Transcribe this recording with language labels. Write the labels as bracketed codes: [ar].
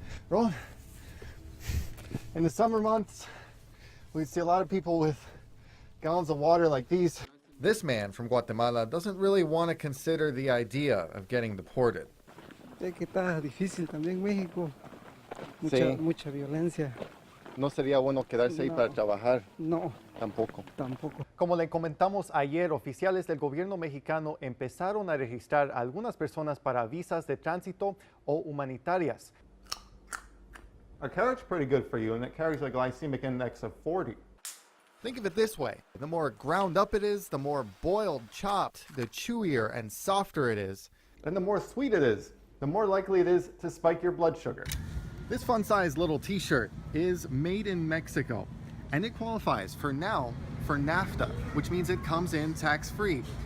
[en] Roland, in the summer months, we see a lot of people with gallons of water like these. This man from Guatemala doesn't really want to consider the idea of getting deported. [es] Sé que está difícil también México. Mucha violencia. No sería bueno quedarse ahí para trabajar. No. Tampoco. Como le comentamos ayer, oficiales del gobierno mexicano empezaron a registrar a algunas personas para visas de tránsito o humanitarias. [en] Our carrot's pretty good for you, and it carries a glycemic index of 40. Think of it this way. The more ground up it is, the more boiled, chopped, the chewier and softer it is. And the more sweet it is, the more likely it is to spike your blood sugar. This fun-sized little t-shirt is made in Mexico, and it qualifies for NAFTA, which means it comes in tax-free.